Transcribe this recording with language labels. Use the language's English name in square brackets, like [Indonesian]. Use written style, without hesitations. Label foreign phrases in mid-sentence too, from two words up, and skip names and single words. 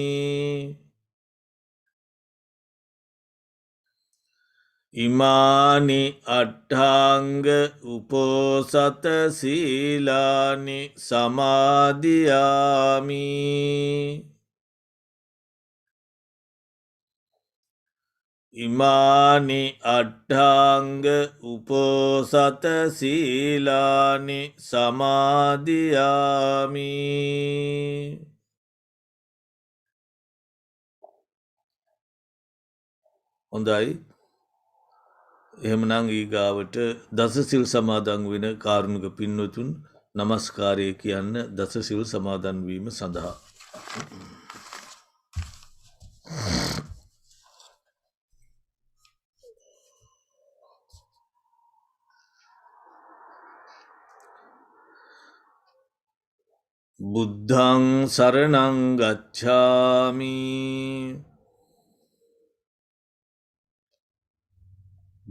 [Pali] Imāni atthāṅga uposata sīlāni samadhiyami. Imāni atthāṅga uposata sīlāni samadhiyami. [Sinhala] හොඳයි. එහෙමනම් ඊගාවට දසසිල් සමාදන් වෙන කාරුණික පින්වතුන් නමස්කාරය කියන්න දසසිල් සමාදන් වීම සඳහා. [Pali] බුද්ධං සරණං ගච්ඡාමි.